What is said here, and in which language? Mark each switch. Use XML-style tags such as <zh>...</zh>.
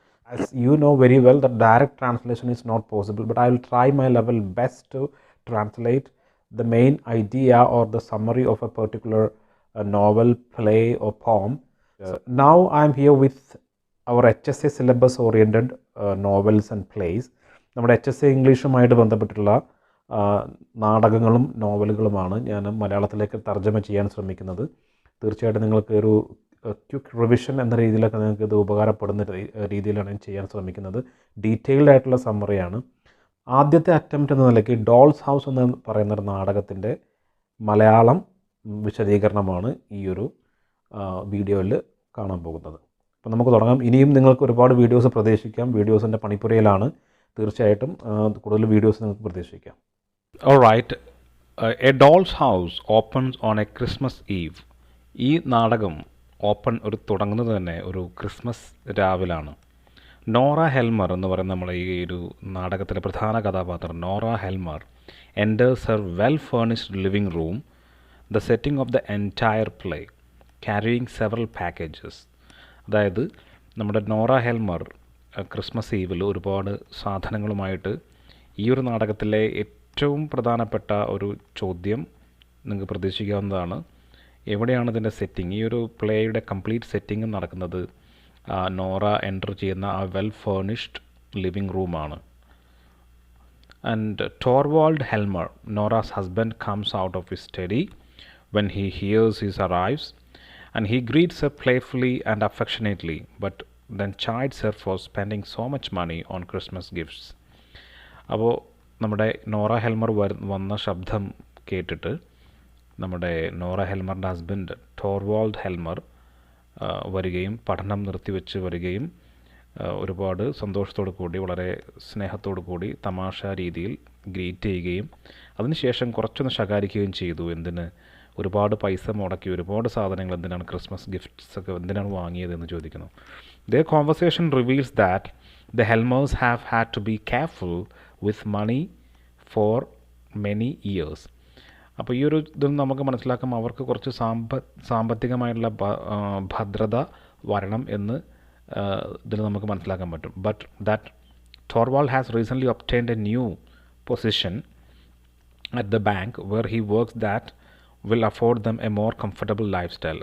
<en>As you know very well, that direct translation is not possible, but I will try my level best to translate the main idea or the summary of a particular novel, play, or poem. Now I am here with our HSA syllabus oriented novels and plays.</en> <ml>നമ്മുടെ HSA ഇംഗ്ലീഷുമായിട്ട് ബന്ധപ്പെട്ടുള്ള നാടകങ്ങളും നോവലുകളുമാണ് ഞാൻ മലയാളത്തിലേക്ക് തർജ്ജമ ചെയ്യാൻ ശ്രമിക്കുന്നത്. തീർച്ചയായിട്ടും നിങ്ങൾക്ക് ഒരു ക്വിക്ക് റിവിഷൻ എന്ന രീതിയിലൊക്കെ നിങ്ങൾക്ക് ഇത് ഉപകാരപ്പെടുന്ന രീതിയിലാണ് ഞാൻ ചെയ്യാൻ ശ്രമിക്കുന്നത്. ഡീറ്റെയിൽഡ് ആയിട്ടുള്ള സമ്മറിയാണ്. ആദ്യത്തെ അറ്റംപ്റ്റ് എന്ന നിലയ്ക്ക് ഡോൾസ് ഹൗസ് എന്ന് പറയുന്ന ഒരു നാടകത്തിൻ്റെ മലയാളം വിശദീകരണമാണ് ഈ ഒരു വീഡിയോയിൽ കാണാൻ പോകുന്നത്. അപ്പോൾ നമുക്ക് തുടങ്ങാം. ഇനിയും നിങ്ങൾക്ക് ഒരുപാട് വീഡിയോസ് പ്രതീക്ഷിക്കാം. വീഡിയോസിൻ്റെ പണിപ്പുരയിലാണ്. തീർച്ചയായിട്ടും കൂടുതൽ വീഡിയോസ് നിങ്ങൾക്ക് പ്രതീക്ഷിക്കാം.</ml> <en>Alright, A Doll's House opens on a Christmas Eve.</en> <ml>ഈ നാടകം തുടങ്ങുന്നത് തന്നെ ഒരു ക്രിസ്മസ് രാവിലാണ്.</ml> <en>Nora Helmer</en> <ml>എന്ന് പറയുന്ന നമ്മുടെ ഈ ഒരു നാടകത്തിലെ പ്രധാന കഥാപാത്രം</ml> <en>Nora Helmer enters her well-furnished living room, the setting of the entire play, carrying several packages.</en> <ml>അതായത് നമ്മുടെ നോറ ഹെൽമർ ക്രിസ്മസ് ഈവിൽ ഒരുപാട് സാധനങ്ങളുമായിട്ട് ഈ ഒരു നാടകത്തിലെ ഏറ്റവും പ്രധാനപ്പെട്ട ഒരു ചോദ്യം നിങ്ങൾക്ക് പ്രതീക്ഷിക്കാവുന്നതാണ്. എവിടെയാണ് ഇതിൻ്റെ സെറ്റിംഗ്? ഈ ഒരു പ്ലേയുടെ കംപ്ലീറ്റ് സെറ്റിംഗ് നടക്കുന്നത് നോറ എൻ്റർ ചെയ്യുന്ന ആ വെൽ ഫേർണിഷ്ഡ് ലിവിങ് റൂമാണ്.</ml> <en>And Torvald Helmer, Nora's husband, comes out of his study when he hears his arrives, and he greets her playfully and affectionately, but then chides her for spending so much money on Christmas gifts.</en> <ml>അപ്പോൾ നമ്മുടെ Nora Helmer വന്ന ശബ്ദം കേട്ടിട്ട് നമ്മുടെ Nora ഹെൽമറിൻ്റെ husband ടോർവാൾഡ് Helmer വരികയും പഠനം നിർത്തിവെച്ച് വരികയും ഒരുപാട് സന്തോഷത്തോടു കൂടി വളരെ സ്നേഹത്തോടു കൂടി തമാശ രീതിയിൽ ഗ്രീറ്റ് ചെയ്യുകയും അതിനുശേഷം കുറച്ചൊന്ന് ശകാരിക്കുകയും ചെയ്തു. എന്തിന് ഒരുപാട് പൈസ മുടക്കി ഒരുപാട് സാധനങ്ങൾ എന്തിനാണ് ക്രിസ്മസ് ഗിഫ്റ്റ്സ് ഒക്കെ എന്തിനാണ് വാങ്ങിയതെന്ന് ചോദിക്കുന്നു.</ml> <en>Their conversation reveals that the Helmers have had to be careful with money for many years.</en> <ml>അപ്പോൾ ഈ ഒരു ഇതിൽ നമുക്ക് മനസ്സിലാക്കാം അവർക്ക് കുറച്ച് സാമ്പത്തികമായിട്ടുള്ള ഭദ്രത വരണം എന്ന് ഇതിൽ നമുക്ക് മനസ്സിലാക്കാൻ പറ്റും.</ml> <en>But that Torvald has recently obtained a new position at the bank where he works that will afford them a more comfortable life style.</en>